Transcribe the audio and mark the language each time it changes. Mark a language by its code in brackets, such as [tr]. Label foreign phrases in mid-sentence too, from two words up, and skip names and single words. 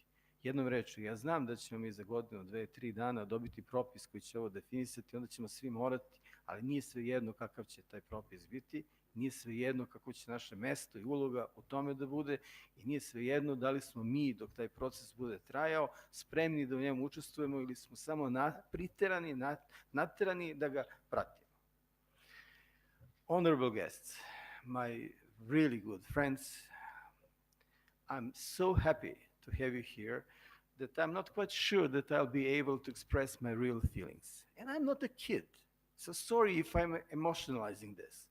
[sr] Jednom rečju, ja znam da ćemo mi za godinu, 2, 3 dana dobiti propis koji će ovo definisati, onda ćemo svi morati, ali nije svejedno kakav će taj propis biti, nije svejedno kako će naše mesto i uloga u tome da bude i nije svejedno da li smo mi, dok taj proces bude trajao, spremni da u njemu učestvujemo ili smo samo naterani da ga pratimo. [en] Honorable guests, my really good friends, I'm so happy to have you here that I'm not quite sure that I'll be able to express my real feelings. And I'm not a kid, so sorry if I'm emotionalizing this.